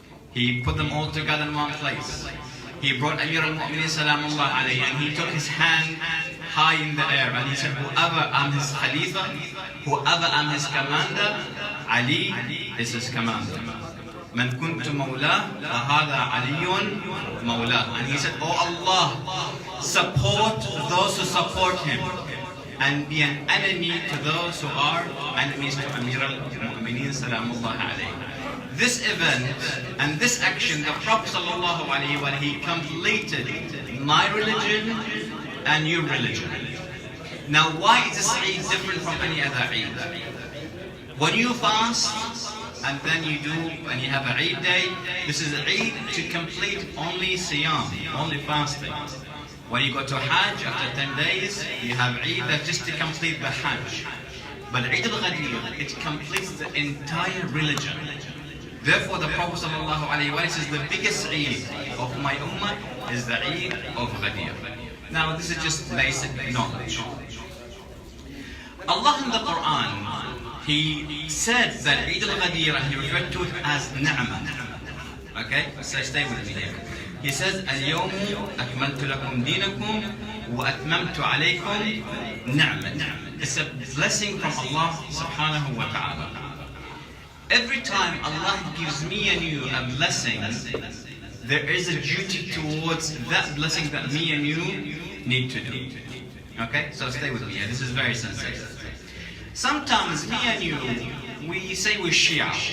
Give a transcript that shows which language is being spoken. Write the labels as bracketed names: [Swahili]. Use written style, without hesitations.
[English] He put them all together in one place. He brought Amir al-Mu'mineen Salamullah alayhi, and he took his hand high in the air and he said, whoever I'm his Khalifa, whoever I'm his commander, Ali is his commander. [Arabic] من كنت مولاه فهذا علي مولاه. [English] And he said, oh Allah, support those who support him and be an enemy to those who are enemies to Amir al-Mu'mineen Salamullah alayhi. This event and this action, the Prophet sallallahu alayhi wa he completed my religion and your religion. Now why is this Eid different from any other Eid? When you fast, and then you have an Eid day, this is Eid to complete only Siyam, only fasting. When you go to Hajj, after 10 days, you have Eid that's just to complete the Hajj. But Eid al-Ghadir, it completes the entire religion. Therefore the Prophet ﷺ says the biggest Eid of my ummah is the Eid of Ghadir. Now this is just basic knowledge. Allah in the Quran, He said that Eid al-Ghadir, he referred to it as Ni'mah. Okay? So stay with me here. He says, [Arabic] اليوم أكملت لكم دينكم وأتممت عليكم نعمة. [English] It's a blessing from Allah subhanahu wa ta'ala. Every time Allah gives me and you a blessing, there is a duty towards that blessing that me and you need to do. Okay? So stay with me here. This is very sensitive. Sometimes me and you, we say we're Shi'a.